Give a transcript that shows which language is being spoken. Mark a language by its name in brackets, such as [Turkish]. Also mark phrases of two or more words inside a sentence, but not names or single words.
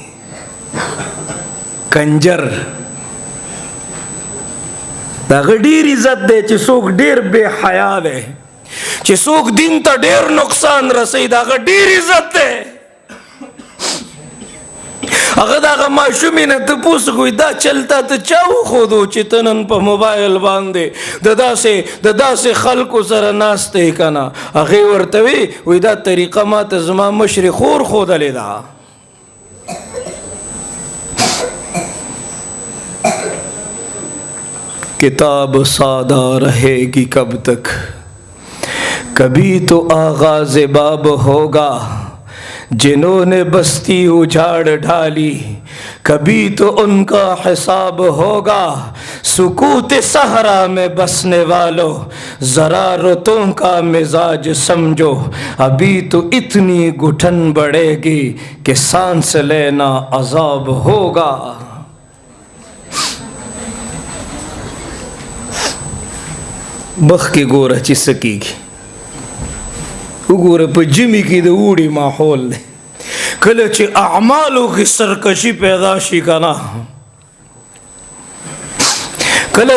[Pashto] کنجر دا ډیر عزت دی چې څوک ډیر بے حیا دی چې څوک دین ته ډیر نقصان رسوي دا ډیر عزت دی هغه دغه ماشومې نه تپوس کوي دا چلتا ته چا وښودو چې ته نن په موبایل باندې د داسې خلکو سره ناست یې که نه هغې ورته وی دا طریقه ما ته زما مشرې خور ښودلې ده [Urdu] کتاب سادہ رہے گی کب تک کبھی تو آغاز باب ہوگا جنہوں نے بستی اجاڑ ڈالی کبھی تو ان کا حساب ہوگا سکوت صحرا میں بسنے والوں ذرا رتوں کا مزاج سمجھو ابھی تو اتنی گھٹن بڑھے گی کہ سانس لینا عذاب ہوگا [Pashto] مخ کې ګوره چې څه کېږي وګوره په ژمي کې د اوړي ماحول دی کله چې اعمالو کې سرکشي پیدا شي که نه کله